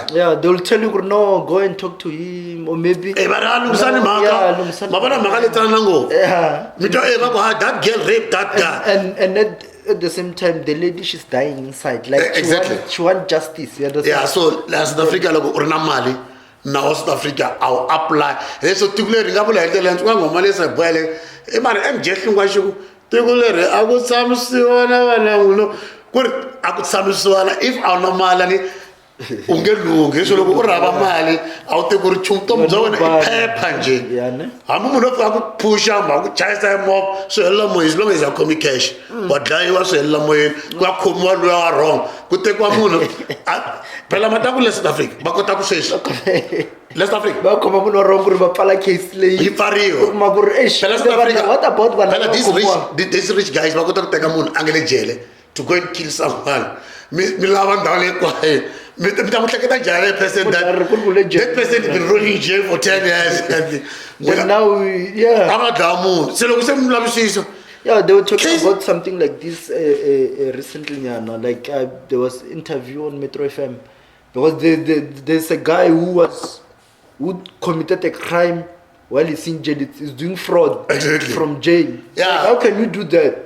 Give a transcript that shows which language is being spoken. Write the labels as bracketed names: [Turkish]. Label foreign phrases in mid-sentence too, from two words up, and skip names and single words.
[English] Yeah, they will tell you, no, go and talk to him, or maybe. That girl raped that guy. And at the same time, the lady, she's dying inside. Like Exactly. she want justice. You understand? Yeah, so [Tsonga] South Africa loko u ri na mali na South Africa [English] I'll apply. [Tsonga] Leswo tiko leri nga vula hi ndlela ntswa ngoma lesa boyele I mari emjehlini kwa xiku tiko leri a ku tshamisana vanangulo ku ri a ku tshamisana if a wu na mali ni unge lungi so loko u rhava mali a wu te ku ri chumu bya wena I phepha nje hambi munhu a ku phusha ma ku chayisa movha swi helela moyeni [English] as long as [Tsonga] ya khomi cash wa dlayiwa swi helela moyeni ku ya khomiwa loyi wa wrong ku tekiwa munhu phela mataku le South Africa va kota ku sweswi le South Africa ba khoma munhu wrong ku ri va pfala case leyi yi pfariwa kuma ku ri phela South Africa [English] what about [Tsonga] phela [English] these rich guys [Tsonga] va kota ku teka munhu a nga le jele [English] to go and kill someone [Tsonga] mi lava ndhawu leyi kwayo mi ta mu hleketa njhani [English] person that person been rolling in jail for 10 years but now yeah [Tsonga] a nga dlaya munhu se loko se mi lavisisa. [English] Yeah, they were talking about something like this recently. Like there was interview on Metro FM because there's a guy who committed a crime while he's in jail. He's doing fraud from jail. Yeah, like, how can you do that?